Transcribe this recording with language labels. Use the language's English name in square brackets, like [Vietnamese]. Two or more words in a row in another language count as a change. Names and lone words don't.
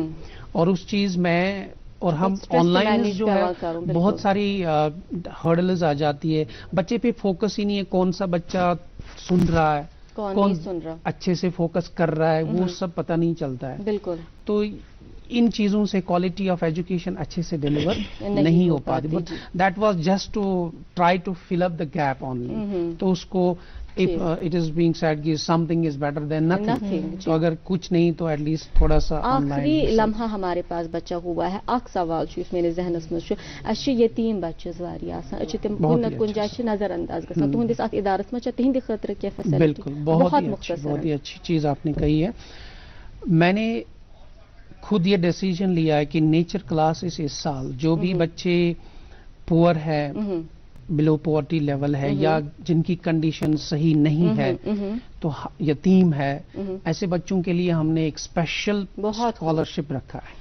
[Urdu] اور اس چیز میں, اور ہم آن لائن جو ہے بہت ساری ہرڈلز آ جاتی ہے, بچے پہ فوکس ہی نہیں ہے, کون سا بچہ سن رہا ہے, کون اچھے سے فوکس کر رہا ہے, وہ سب پتہ نہیں چلتا ہے. بالکل. تو ان چیزوں سے [English] quality of education [Urdu] اچھے سے ڈیلیور نہیں ہو پاتی. [English] that was just to try to fill up the gap only. [Urdu] تو اس کو [English] it is being said کہ something is better than nothing. [Urdu] تو اگر کچھ نہیں تو [English] at least [Urdu] تھوڑا سا آخری لمحہ ہمارے پاس بچہ ہوا ہے. [Kashmiri] اخ سوال اس میرے ذہنس مز اس یتیم بچس واریاہ آسان, تم کن نت کن جائے نظر انداز گژھان. تہندس ات ادارس مز تہند خاطر کیا فیسلٹی؟ [Urdu] بالکل, بہت ہی اچھی چیز آپ نے کہی ہے. میں نے خود یہ ڈیسیجن لیا ہے کہ نیچر کلاسز اس سال جو بھی بچے پور ہے, [English] below poverty level [Urdu] ہے, یا جن کی کنڈیشن صحیح نہیں ہے, تو یتیم ہے, ایسے بچوں کے لیے ہم نے ایک [English] special scholarship [Urdu] رکھا ہے.